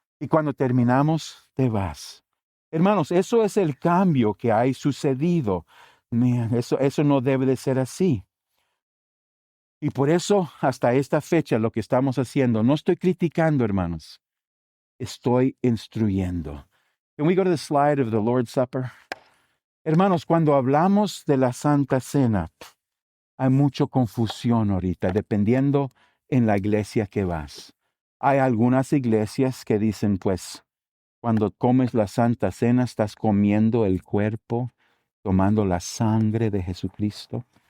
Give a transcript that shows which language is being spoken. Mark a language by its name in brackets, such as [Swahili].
[Spanish] Y cuando terminamos, te vas. Hermanos, eso es el cambio que ha sucedido. Eso no debe de ser así. Y por eso, hasta esta fecha, lo que estamos haciendo, no estoy criticando, hermanos. Estoy instruyendo. [English] Can we go to the slide of the Lord's Supper? [Spanish] Hermanos, cuando hablamos de la Santa Cena, hay mucha confusión ahorita, dependiendo en la iglesia que vas. Hay algunas iglesias que dicen, pues, cuando comes la Santa Cena, estás comiendo el cuerpo, tomando la sangre de Jesucristo.